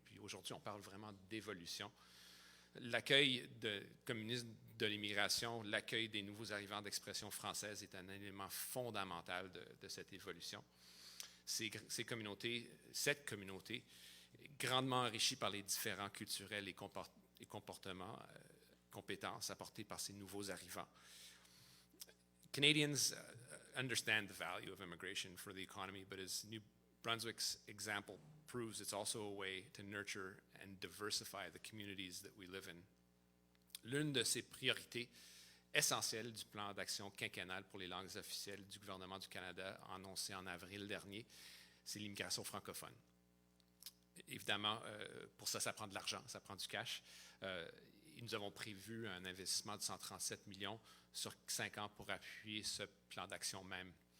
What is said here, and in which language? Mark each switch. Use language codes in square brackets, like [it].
[fr] Puis aujourd'hui, on parle vraiment d'évolution. L'accueil communiste de l'immigration, l'accueil des nouveaux arrivants d'expression française est un élément fondamental de cette évolution. cette communauté, grandement enrichie par les différents culturels et comportements, compétences apportées par ces nouveaux arrivants. [en] Canadians understand the value of immigration for the economy, but as New Brunswick's example proves, it's also a way to nurture and diversify the communities that we live in. [fr] L'une de ces priorités essentielles du plan d'action quinquennal pour les langues officielles du gouvernement du Canada, annoncé en avril dernier, c'est l'immigration francophone. Évidemment, pour ça, ça prend de l'argent, ça prend du cash. Nous avons prévu un investissement de 137 millions sur 5 ans pour appuyer ce plan d'action même.